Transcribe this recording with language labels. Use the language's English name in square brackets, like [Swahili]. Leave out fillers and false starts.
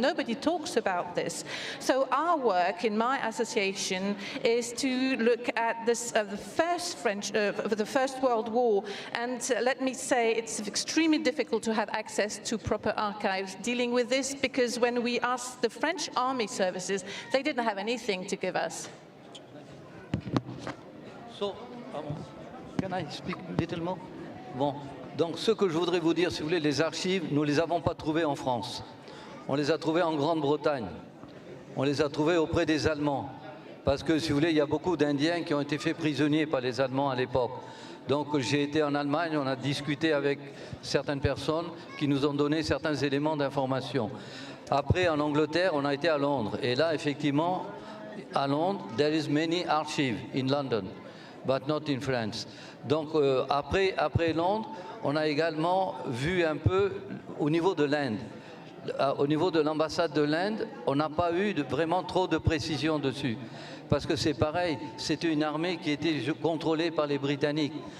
[English] Nobody talks about this. So our work in my association is to look at this, the First World War, and let me say it's extremely difficult to have access to proper archives dealing with this, because when we asked the French army services, they didn't have anything to give us. So, can I speak a little more? [French] Bon, donc ce que je voudrais vous dire, si vous voulez, les archives, nous ne les avons pas trouvées en France. On les a trouvées en Grande-Bretagne. On les a trouvées auprès des Allemands. Parce que, si vous voulez, il y a beaucoup d'Indiens qui ont été faits prisonniers par les Allemands à l'époque. Donc j'ai été en Allemagne, on a discuté avec certaines personnes qui nous ont donné certains éléments d'information. Après, en Angleterre, on a été à Londres. Et là, effectivement, à Londres, [English] there is many archives in London, but not in France. [French] Donc après Londres, on a également vu un peu au niveau de l'Inde. Au niveau de l'ambassade de l'Inde, on n'a pas eu vraiment trop de précision dessus. Parce que c'est pareil, c'était une armée qui était contrôlée par les Britanniques.